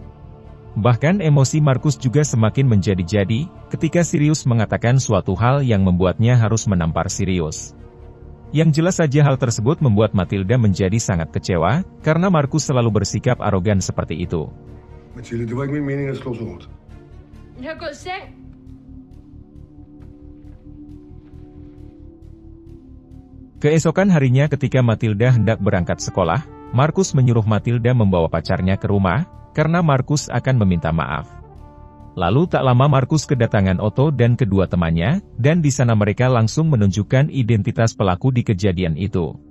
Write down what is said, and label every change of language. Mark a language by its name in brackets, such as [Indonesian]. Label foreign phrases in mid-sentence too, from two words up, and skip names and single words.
[Indonesian] Bahkan emosi Markus juga semakin menjadi-jadi, ketika Sirius mengatakan suatu hal yang membuatnya harus menampar Sirius. Yang jelas saja hal tersebut membuat Matilda menjadi sangat kecewa, karena Markus selalu bersikap arogan seperti itu. [Danish] Matilda, det var ikke min mening at slå så hårdt. Jeg har gået i seng. [Indonesian] Keesokan harinya ketika Matilda hendak berangkat sekolah, Markus menyuruh Matilda membawa pacarnya ke rumah, karena Markus akan meminta maaf. Lalu tak lama Markus kedatangan Otto dan kedua temannya, dan di sana mereka langsung menunjukkan identitas pelaku di kejadian itu.